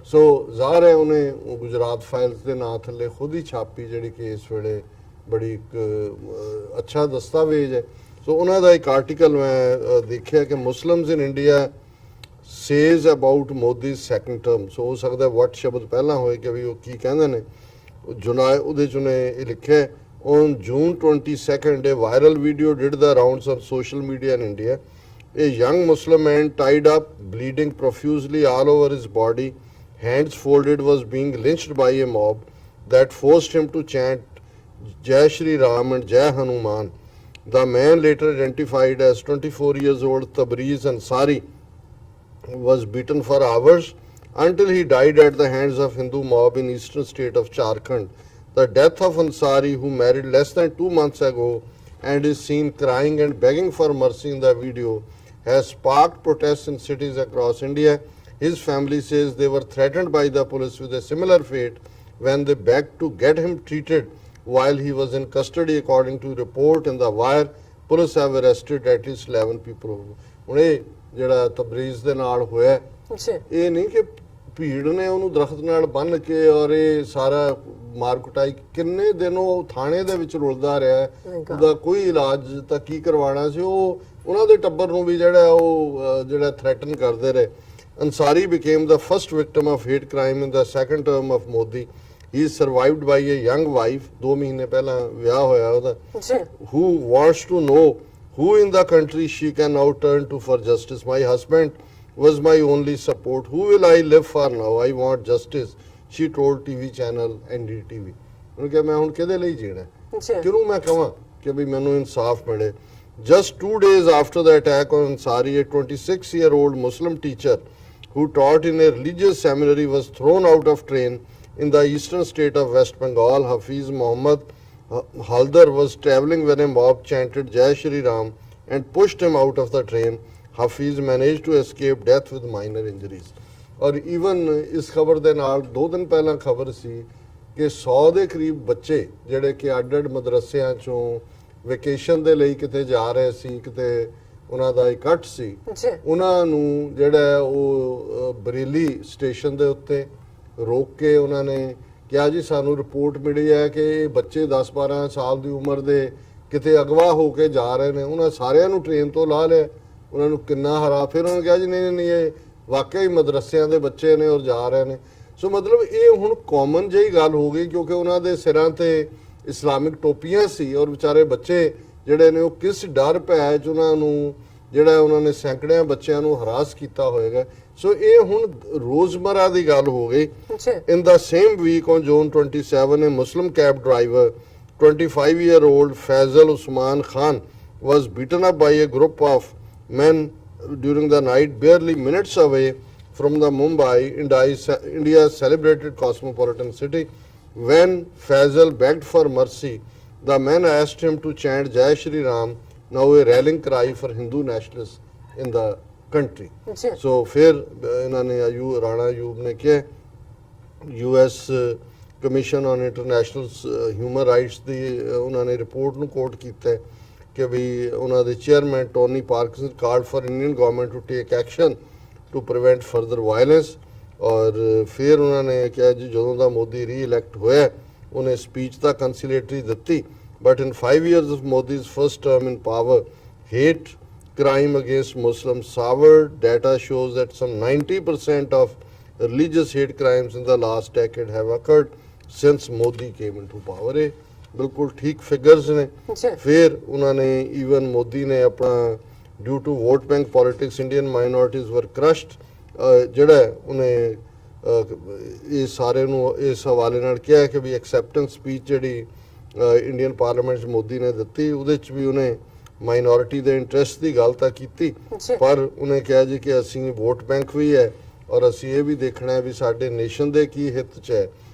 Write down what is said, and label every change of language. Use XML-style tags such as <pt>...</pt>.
<pa>ਸੋ ਜ਼ਾਹਰ ਹੈ ਉਹਨੇ ਗੁਜਰਾਤ ਫਾਈਲਸ ਦੇ ਨਾਂ ਥੱਲੇ ਖੁਦ ਹੀ ਛਾਪੀ, ਜਿਹੜੀ ਕਿ ਇਸ ਵੇਲੇ ਬੜੀ ਇੱਕ ਅੱਛਾ ਦਸਤਾਵੇਜ਼ ਹੈ। ਸੋ ਉਹਨਾਂ ਦਾ ਇੱਕ ਆਰਟੀਕਲ ਮੈਂ ਦੇਖਿਆ ਕਿ</pa> <en>Muslims in India says about Modi second term.</en> <pa>ਸੋ ਹੋ ਸਕਦਾ ਵਟ ਸ਼ਬਦ ਪਹਿਲਾਂ ਹੋਏ ਕਿ ਵੀ ਉਹ ਕੀ ਕਹਿੰਦੇ ਨੇ। ਉਹਦੇ 'ਚ ਉਹਨੇ ਇਹ ਲਿਖਿਆ,</pa> <en>on June 22nd a viral video did the rounds on social media in India. A young Muslim man tied up, bleeding profusely all over his body, hands folded, was being lynched by a mob that forced him to chant Jai Shri Ram and Jai Hanuman. The man, later identified as 24 years old Tabriz Ansari, was beaten for hours until he died at the hands of Hindu mob in eastern state of Jharkhand. The death of Ansari, who married less than 2 months ago and is seen crying and begging for mercy in the video, has sparked protests in cities across India. His family says they were threatened by the police with a similar fate when they begged to get him treated while he was in custody. According to report in the Wire, police have arrested at least 11 people.</en> <pa>ਹੁਣ ਇਹ ਜਿਹੜਾ Tabriz ਦੇ ਨਾਲ ਹੋਇਆ, ਜੀ ਇਹ ਨਹੀਂ ਕਿ ਭੀੜ ਨੇ ਉਹਨੂੰ ਦਰਖਤ ਨਾਲ ਬੰਨ੍ਹ ਕੇ ਔਰ ਇਹ ਸਾਰਾ ਮਾਰ ਕੁਟਾਈ, ਕਿੰਨੇ ਦਿਨ ਉਹ ਥਾਣੇ ਦੇ ਵਿੱਚ ਰੁਲਦਾ ਰਿਹਾ, ਉਹਦਾ ਕੋਈ ਇਲਾਜ ਤਾਂ ਕੀ ਕਰਵਾਉਣਾ ਸੀ। ਉਹ ਉਹਨਾਂ ਦੇ ਟੱਬਰ ਨੂੰ ਵੀ ਜਿਹੜਾ ਥ੍ਰੈਟਨ ਕਰਦੇ ਰਹੇ।</pa> <en>Ansari became the first victim of hate crime in the second term of Modi. He is survived by a young wife,</en> <pa>2 ਮਹੀਨੇ ਪਹਿਲਾਂ ਵਿਆਹ ਹੋਇਆ ਉਹਦਾ, ਜੀ</pa> <en>who wants to know who in the country she can now turn to for justice. My husband was my only support. Who will I live for now? I want justice, she told TV channel NDTV.</en> <pa>ਉਹਨੇ ਕਿਹਾ ਮੈਂ ਹੁਣ ਕਿਹਦੇ ਲਈ ਜੀਣਾ, ਜੀ ਕਿਹਨੂੰ ਮੈਂ ਕਹਾਂ ਕਿ ਵੀ ਮੈਨੂੰ ਇਨਸਾਫ ਮਿਲੇ।</pa> <en>Just 2 days after the attack on Ansari, a 26-year-old Muslim teacher who taught in a religious seminary was thrown out of train in the eastern state of West Bengal. Hafiz Muhammad Haldar was travelling when a mob chanted Jai Shri Ram and pushed him out of the train. Hafiz managed to escape death with minor injuries.</en> <pa>ਔਰ even ਇਸ ਖਬਰ ਦੇ ਨਾਲ 2 ਦਿਨ ਪਹਿਲਾਂ ਖਬਰ ਸੀ ਕਿ 100 ਦੇ ਕਰੀਬ ਬੱਚੇ ਜਿਹੜੇ ਕਿ ਅੱਡ-ਅੱਡ ਮਦਰਸਿਆਂ ਚੋਂ ਵੈਕੇਸ਼ਨ ਦੇ ਲਈ ਕਿਤੇ ਜਾ ਰਹੇ ਸੀ, ਕਿਤੇ ਉਹਨਾਂ ਦਾ ਇਕੱਠ ਸੀ, ਜੀ ਉਹਨਾਂ ਨੂੰ ਜਿਹੜਾ ਉਹ ਬਰੇਲੀ ਸਟੇਸ਼ਨ ਦੇ ਉੱਤੇ ਰੋਕ ਕੇ ਉਹਨਾਂ ਨੇ ਕਿਹਾ ਜੀ ਸਾਨੂੰ ਰਿਪੋਰਟ ਮਿਲੀ ਹੈ ਕਿ ਇਹ ਬੱਚੇ 10-12 ਸਾਲ ਦੀ ਉਮਰ ਦੇ ਕਿਤੇ ਅਗਵਾ ਹੋ ਕੇ ਜਾ ਰਹੇ ਨੇ। ਉਹਨਾਂ ਸਾਰਿਆਂ ਨੂੰ ਟ੍ਰੇਨ ਤੋਂ ਲਾ ਲਿਆ, ਉਹਨਾਂ ਨੂੰ ਕਿੰਨਾ ਹਰਾ, ਫਿਰ ਉਹਨਾਂ ਨੇ ਕਿਹਾ ਜੀ ਨਹੀਂ ਇਹ ਵਾਕਈ ਮਦਰਸਿਆਂ ਦੇ ਬੱਚੇ ਨੇ ਔਰ ਜਾ ਰਹੇ ਨੇ। ਸੋ ਮਤਲਬ ਇਹ ਹੁਣ ਕਾਮਨ ਜਿਹੀ ਗੱਲ ਹੋ ਗਈ, ਕਿਉਂਕਿ ਉਹਨਾਂ ਦੇ ਸਿਰਾਂ ਤੇ ਇਸਲਾਮਿਕ ਟੋਪੀਆਂ ਸੀ ਔਰ ਵਿਚਾਰੇ ਬੱਚੇ ਜਿਹੜੇ ਨੇ ਉਹ ਕਿਸ ਡਰ ਭੈ 'ਚ ਉਹਨਾਂ ਨੂੰ ਜਿਹੜਾ ਉਹਨਾਂ ਨੇ ਸੈਂਕੜਿਆਂ ਬੱਚਿਆਂ ਨੂੰ ਹਰਾਸ ਕੀਤਾ ਹੋਏਗਾ। ਸੋ ਇਹ ਹੁਣ ਰੋਜ਼ਮਰਾ ਦੀ ਗੱਲ ਹੋ ਗਈ।</pa> <en>In the same week on June 27, a Muslim cab driver, 25-year-old Faisal Usman Khan, was beaten up by a group of men during the night, barely minutes away from the Mumbai, India's celebrated cosmopolitan city. When Faisal begged for mercy, the men asked him to chant Jai Shri Ram, now a rallying cry for Hindu nationalists in the country.</en> <hi>So फिर इन्होंने राणा अयूब ने किया,</hi> <pa>US commission on international human rights ਦੀ ਉਹਨਾਂ ਨੇ report ਨੂੰ ਕੋਟ ਕੀਤਾ ਹੈ ਕਿ ਵੀ ਉਹਨਾਂ ਦੇ chairman Tony parks</pa> <en>Called for Indian government to take action to prevent further violence.</en> <pa>ਔਰ ਫਿਰ ਉਹਨਾਂ ਨੇ ਕਿਹਾ ਜੀ ਜਦੋਂ ਦਾ ਮੋਦੀ ਰੀ-ਇਲੈਕਟ ਹੋਇਆ ਉਹਨੇ ਸਪੀਚ ਤਾਂ ਕੰਸੀਲੇਟਰੀ ਦਿੱਤੀ,</pa> <en>but in 5 years of Modi's first term in power, hate crime against Muslims soured. Data shows that some 90% of religious hate crimes in the last decade have occurred since Modi came into power.</en> <pa>ਇਹ ਬਿਲਕੁਲ ਠੀਕ figures ਨੇ। ਫਿਰ ਉਹਨਾਂ ਨੇ even Modi ਨੇ ਆਪਣਾ due to vote bank politics</pa> <en>Indian minorities were crushed</en> <pa>ਜਿਹੜਾ ਉਹਨੇ ਇਹ ਸਾਰੇ ਨੂੰ ਇਸ ਹਵਾਲੇ ਨਾਲ ਕਿਹਾ ਕਿ ਵੀ ਐਕਸੈਪਟੈਂਸ ਸਪੀਚ ਜਿਹੜੀ ਇੰਡੀਅਨ ਪਾਰਲੀਮੈਂਟ 'ਚ ਮੋਦੀ ਨੇ ਦਿੱਤੀ ਉਹਦੇ 'ਚ ਵੀ ਉਹਨੇ ਮਾਈਨੋਰਿਟੀ ਦੇ ਇੰਟਰਸਟ ਦੀ ਗੱਲ ਤਾਂ ਕੀਤੀ, ਪਰ ਉਹਨੇ ਕਿਹਾ ਜੀ ਕਿ ਅਸੀਂ ਵੋਟ ਬੈਂਕ ਵੀ ਹੈ ਔਰ ਅਸੀਂ ਇਹ ਵੀ ਦੇਖਣਾ ਹੈ ਵੀ ਸਾਡੇ ਨੇਸ਼ਨ ਦੇ ਕੀ ਹਿੱਤ 'ਚ ਹੈ।</pa>